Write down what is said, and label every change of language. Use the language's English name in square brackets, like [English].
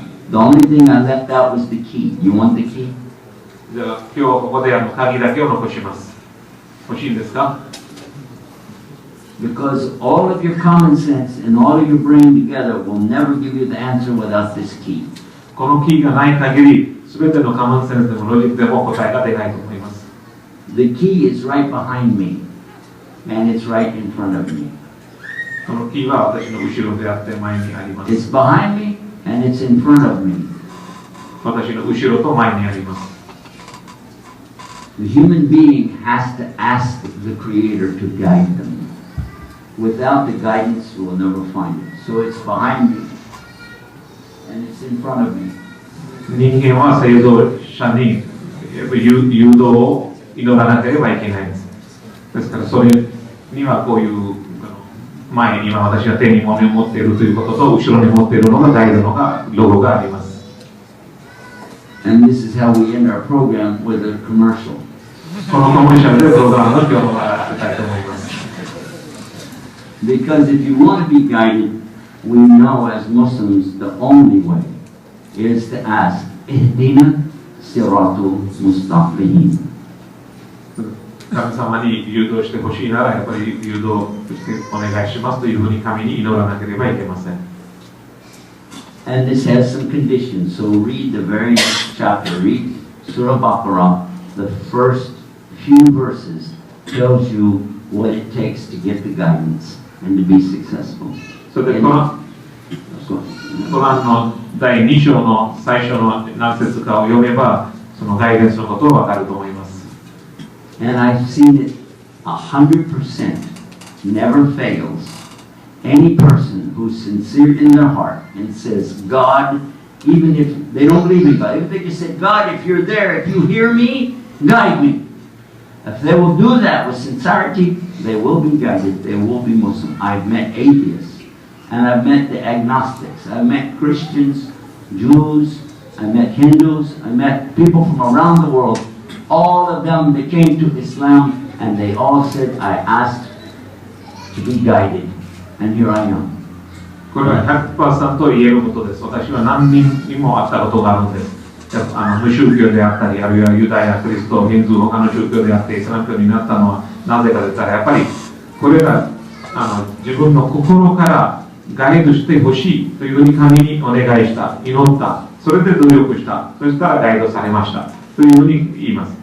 [English] The only thing I left out was the key. You want the key? [Japanese] じゃあ今日ここで鍵だけを残します。欲しいんですか? [English] Because all of your common sense and all of your brain together will never give you the answer without this key. [Japanese] このキーがない限り、すべてのカモンセンスでもロジックでも答えが出ないと思います。 [English] The key is right behind me, and it's right in front of me. [Japanese] このキーは私の後ろであって前にあります。 [English] It's behind me, and it's in front of me. [Japanese] 私の後ろと前にあります。 [English] The human being has to ask the Creator to guide them. Without the guidance, you will never find it. So it's behind me, and it's in front of me. [Japanese] 人間は創造者に誘導を祈らなければいけないんです。ですからそれにはこういう前に今私が手に物を持っているということと後ろに持っているのがガイドのロゴがあります。 [English] And this is how we end our program with a commercial. [Japanese] このコマーシャルでプログラムの今日も終わらせたいと思います。 [English] Because if you want to be guided, we know as Muslims the only way is to ask, [Arabic] Ihdina Siratul Mustaqim. [Japanese] 神様に誘導してほしいならやっぱり誘導してお願いしますというふうに神に祈らなければいけません。 [English] And this has some conditions, so read the very next chapter. Read Surah Baqarah. The first few verses tells you what it takes to get the guidance and to be successful. [Japanese] それでコランの第2章の最初の何節かを読めばそのガイデンスのことがわかると思います。 [English] And I've seen it 100%, never fails. Any person who's sincere in their heart and says, God, even if they don't believe in God, if they just say, God, if you're there, if you hear me, guide me. If they will do that with sincerity, they will be guided, they will be Muslim. I've met atheists, and I've met the agnostics, I've met Christians, Jews, I met Hindus, I met people from around the world. All of them, they came to Islam, and they all said, I asked to be guided, and here I am. [Japanese] これは 100% 言えることです。私は何人にも会ったことがあるんです。無宗教であったり、あるいはユダヤ、クリスト、ヒンズー、他の宗教であってイスラム教になったのはなぜかといったらやっぱりこれが自分の心からガイドしてほしいというふうに神にお願いした、祈った、それで努力した、そしたらガイドされましたというふうに言います。